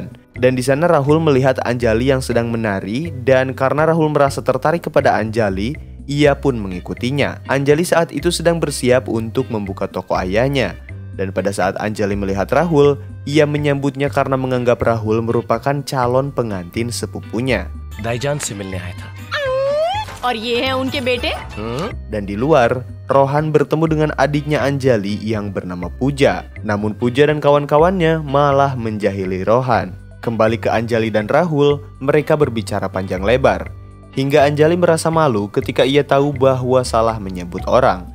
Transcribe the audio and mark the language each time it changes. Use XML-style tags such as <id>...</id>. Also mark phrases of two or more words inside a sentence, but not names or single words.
<id>Dan di sana Rahul melihat Anjali yang sedang menari, dan karena Rahul merasa tertarik kepada Anjali, ia pun mengikutinya. Anjali saat itu sedang bersiap untuk membuka toko ayahnya. Dan pada saat Anjali melihat Rahul, ia menyambutnya karena menganggap Rahul merupakan calon pengantin sepupunya.</id> <hi>दाईजान से मिलने आया था. और ये हैं उनके बेटे?</hi> <id>Dan di luar, Rohan bertemu dengan adiknya Anjali yang bernama Puja. Namun Puja dan kawan-kawannya malah menjahili Rohan. Kembali ke Anjali dan Rahul, mereka berbicara panjang lebar. Hingga Anjali merasa malu ketika ia tahu bahwa salah menyebut orang.</id>